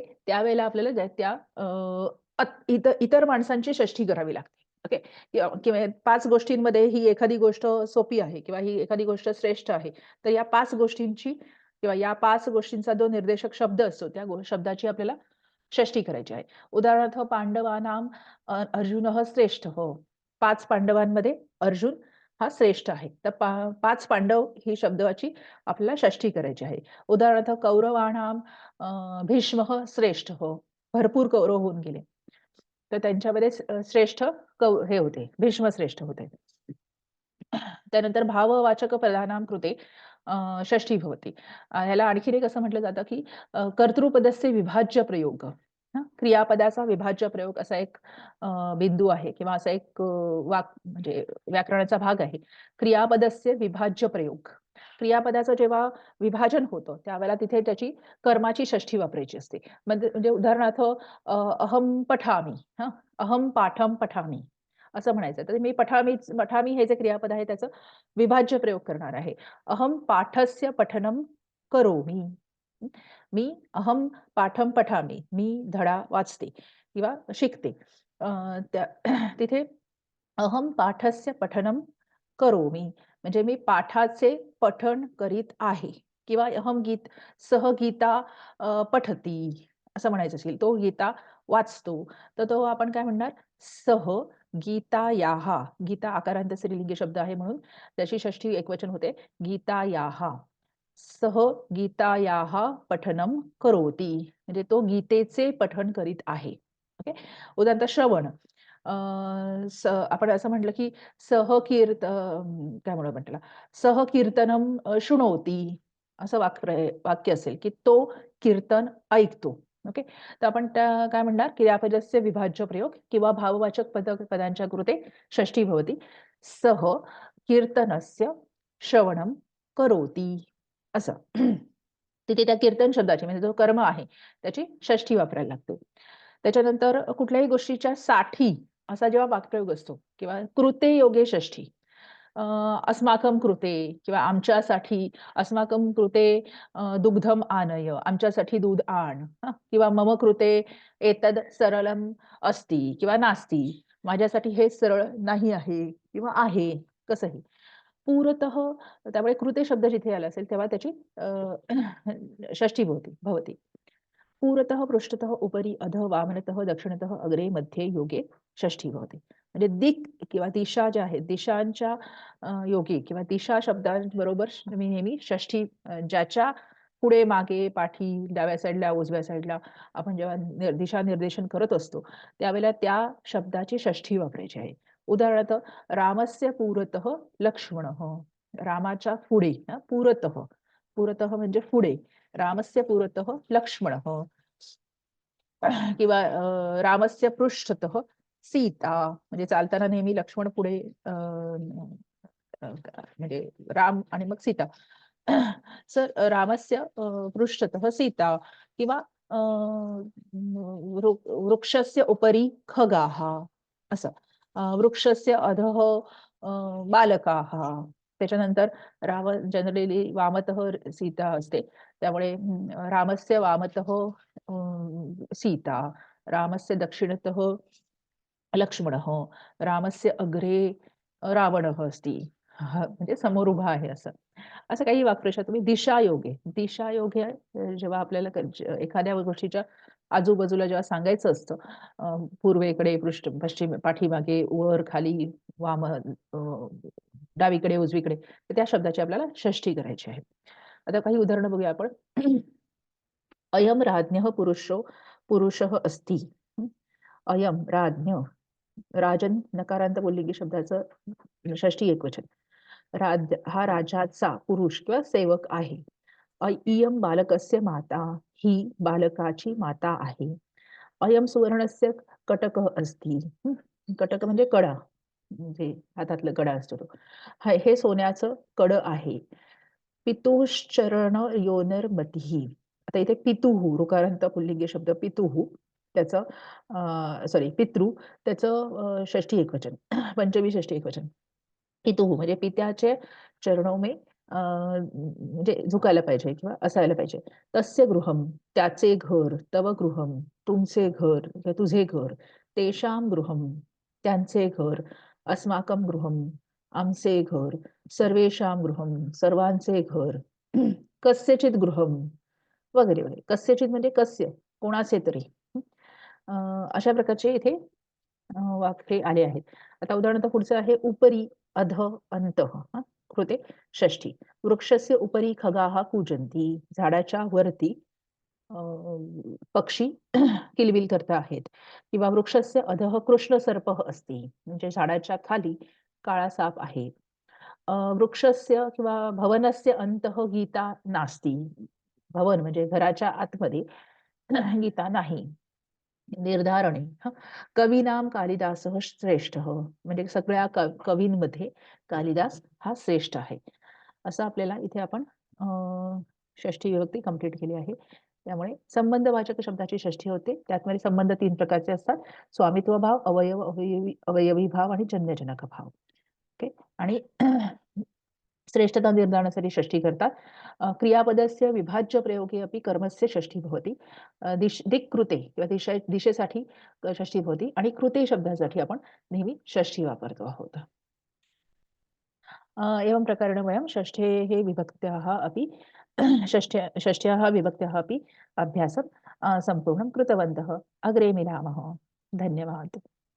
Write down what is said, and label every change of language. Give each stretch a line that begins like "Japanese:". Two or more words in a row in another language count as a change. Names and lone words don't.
Marathi: त्यावेळेला आपल्याला त्या इतर माणसांची षष्ठी करावी लागते. ओके. किंवा किंवा 5 गोष्टींमध्ये ही एखादी गोष्ट सोपी आहे किंवा ही एखादी गोष्ट श्रेष्ठ आहे. तर या 5 गोष्टींची किंवा या 5 गोष्टींचा जो निर्देशक शब्द असतो, त्या शब्दाची आपल्याला षष्ठी करायची आहे.
Sanskrit: उदाहरणार्थ पांडवानां अर्जुनः श्रेष्ठः.
Marathi: 5 पांडवांमध्ये अर्जुन हा श्रेष्ठ आहे. तर 5 पांडव ही शब्दाची आपल्याला षष्ठी करायची आहे.
Sanskrit: उदाहरणार्थ कौरवाणां भीष्मः श्रेष्ठः.
Marathi: भरपूर कौरव होऊन गेले. तर त्यांच्यामध्ये श्रेष्ठ हे होते, भीष्म श्रेष्ठ होते.
Sanskrit: त्यानंतर भाववाचक पदानां कृते षष्ठी भवति.
Marathi: ह्याला आणखीन एक असं म्हटलं जातं, की
Sanskrit: कर्तृपदस्य विभाज्य प्रयोग.
Marathi: हं, क्रियापदाचा विभाज्य प्रयोग असा एक बिंदू आहे किंवा असा एक म्हणजे व्याकरणाचा भाग आहे.
Sanskrit: क्रियापदस्य विभाज्य प्रयोग.
Marathi: क्रियापदाचं जेव्हा विभाजन होतं, त्यावेळेला तिथे त्याची कर्माची षष्ठी वापरायची असते. म्हणजे उदाहरणार्थ
Sanskrit: अहं पठामि,
Marathi: हं,
Sanskrit: अहं पाठं पठामि
Marathi: असं म्हणायचं. तर मी पठामि हे जे क्रियापद आहे त्याचं विभाज्य प्रयोग करणार आहे.
Sanskrit: अहं पाठस्य पठनं करोमि. हं. मी अहं पाठं पठामि.
Marathi: मी धडा वाचते किंवा शिकते.
Sanskrit: अ,
Marathi: त्या तिथे
Sanskrit: अहं पाठस्य पठनं करोमि.
Marathi: म्हणजे मी पाठाचे पठण करीत आहे किंवा
Sanskrit: सह गीता पठती
Marathi: असं म्हणायचं असेल. तो गीता वाचतो. तर तो आपण काय म्हणणार?
Sanskrit: सह गीतायाः.
Marathi: गीता आकारांत स्त्रीलिंगी शब्द आहे म्हणून त्याची षष्ठी एकवचन होते.
Sanskrit: गीतायाः. सह गीतायाः पठनं करोति.
Marathi: म्हणजे तो गीतेचे पठण करीत आहे. ओके. उदाहरणार्थ श्रवण. आपण असं म्हटलं की काय म्हणूया आपण त्याला?
Sanskrit: सह कीर्तनं शृणोति
Marathi: असं वाक्य असेल, की तो कीर्तन ऐकतो. ओके. तर आपण त्या काय म्हणणार
Sanskrit: क्रियापदस्य विभाज्य प्रयोग
Marathi: किंवा भाववाचक पदांच्या
Sanskrit: कृते षष्ठी भवति. सह कीर्तनस्य श्रवणं करोति असं.
Marathi: तिथे त्या कीर्तन शब्दाची म्हणजे जो कर्म आहे त्याची षष्ठी वापरायला लागते. त्याच्यानंतर कुठल्याही गोष्टीच्या साठी असा जेव्हा वाक्प्रयोग असतो किंवा
Sanskrit: कृते योगे षष्ठी. अ, अस्माकं कृते
Marathi: किंवा आमच्यासाठी
Sanskrit: अस्माकं कृते दुग्धम आनय,
Marathi: आमच्यासाठी दूध आण.
Sanskrit: हं, किंवा मम कृते एतद सरलम अस्ति किंवा नास्ति.
Marathi: माझ्यासाठी हे सरळ नाही आहे किंवा आहे, कसंही. पुरतः त्यामुळे कृते शब्द जिथे आला असेल तेव्हा त्याची
Sanskrit: षष्ठी भवति. पुरतः, पृष्ठतः, उपरि, अधः, वामनतः, दक्षिणतः, अग्रे, मध्ये, योगे षष्ठी भवति.
Marathi: म्हणजे दिक किंवा दिशा ज्या आहेत, दिशांच्या योगी किंवा दिशा शब्दांबरोबर मी नेहमी षष्ठी ज्याच्या पुढे, मागे, पाठी, डाव्या साईडला, उजव्या साईडला आपण जेव्हा दिशा निर्देशन करत असतो, त्यावेळेला त्या शब्दाची षष्ठी वापरायची आहे.
Sanskrit: उदाहरणार्थ रामस्य पुरतः लक्ष्मणः.
Marathi: रामाच्या पुढे पुरतः. पुरतः म्हणजे पुढे.
Sanskrit: रामस्य पुरतः लक्ष्मणः. किंवा रामस्य पृष्ठतः सीता.
Marathi: म्हणजे चालताना नेहमी लक्ष्मण पुढे म्हणजे राम आणि मग सीता.
Sanskrit: सर रामस्य पृष्ठतः सीता किंवा वृक्षस्य उपरि खगाः असं. वृक्षस्य अधः अ, बालकाः.
Marathi: त्याच्यानंतर जनरली वामतः सीता असते.
Sanskrit: त्यामुळे रामस्य वामतः सीता, रामस्य दक्षिणतः लक्ष्मणः, रामस्य अग्रे रावणः अस्ति.
Marathi: म्हणजे समोर उभा आहे असं. असं काही वाक्प्रचार तुम्ही दिशायोगे. दिशायोगे जेव्हा आपल्याला एखाद्या गोष्टीच्या आजूबाजूला जेव्हा सांगायचं असतं, पूर्वेकडे, पश्चिम, पाठीमागे, वर, खाली, वाम, डावीकडे, उजवीकडे, तर त्या शब्दाची आपल्याला षष्ठी करायची आहे. आता काही उदाहरणं बघूया आपण.
Sanskrit: अयं राज्ञः पुरुषः अस्ति. अयं राज्ञः.
Marathi: राजन नकारांत पुल्लिंगी शब्दाचं षष्ठी एकवचन. हा राजाचा पुरुष किंवा सेवक आहे.
Sanskrit: इयं बालकस्य माता.
Marathi: ही बालकाची माता आहे.
Sanskrit: अयं सुवर्णस्य कटकः अस्ति.
Marathi: कटक म्हणजे कडा. म्हणजे हातातला कडा असतो तो. हे सोन्याचं कडं आहे.
Sanskrit: पितुश्चरण योनिर्मतिः.
Marathi: आता इथे पितुः ऋकारांत पुल्लिंगी शब्द पितुः त्याचं सॉरी पितृ त्याचं षष्ठी एकवचन. पंचमी षष्ठी एकवचन. पितुः म्हणजे पित्याचे
Hindi: चरणों में
Marathi: म्हणजे झुकायला पाहिजे किंवा असायला पाहिजे.
Sanskrit: तस्य गृहं
Marathi: त्याचे घर,
Sanskrit: तव गृहं
Marathi: तुमचे घर किंवा तुझे घर,
Sanskrit: तेषां गृहं
Marathi: त्यांचे घर,
Sanskrit: अस्माकं गृहं
Marathi: आमचे घर,
Sanskrit: सर्वेषां गृहं
Marathi: सर्वांचे घर,
Sanskrit: कस्यचित् गृहं
Marathi: वगैरे, वगैरे. कस्यचित् म्हणजे कस्य, कोणाचे तरी. अ, अशा प्रकारचे इथे वाक्ये आले आहेत. आता उदाहरणार्थ पुढचं आहे
Sanskrit: उपरि, अधः, अन्तः. कृते षष्ठी. वृक्षस्य उपरि खगाः कूजन्ति.
Marathi: झाडाच्या वरती अ, पक्षी किलबिल करत आहेत किंवा
Sanskrit: वृक्षस्य अधः कृष्णसर्पः अस्ति.
Marathi: म्हणजे झाडाच्या खाली काळा साप आहे.
Sanskrit: वृक्षस्य किंवा भवनस्य अन्तः गीता नास्ति.
Marathi: भवन म्हणजे घराच्या आतमध्ये गीता नाही.
Sanskrit: निर्धारणे कवीनाम कालिदासः श्रेष्ठः.
Marathi: म्हणजे सगळ्या कवींमध्ये कालिदास हा श्रेष्ठ आहे. असं आपल्याला इथे आपण षष्ठी विभक्ती कंप्लीट केली आहे. त्यामुळे संबंधवाचक शब्दाची षष्ठी होते. त्यामध्ये संबंध 3 प्रकारचे असतात. स्वामित्व भाव, अवयवी भाव आणि जन्यजनक भाव. ओके. आणि श्रेष्ठता निर्धारणासाठी षष्ठी करतात.
Sanskrit: क्रियापदस्य विभाज्य प्रयोगे अपि कर्मस्य षष्ठी भवति. दिक् कृते
Marathi: किंवा दिशेसाठी
Sanskrit: षष्ठी भवति
Marathi: आणि कृते शब्दासाठी आपण नेहमी षष्ठी वापरतो आहोत.
Sanskrit: एवं प्रकारेण वयं षष्ठेः विभक्त्याः अपि षष्ट्याः विभक्त्याः अपि अभ्यासं सम्पूर्णं कृतवन्तः। अग्रे मिलामः। धन्यवाद।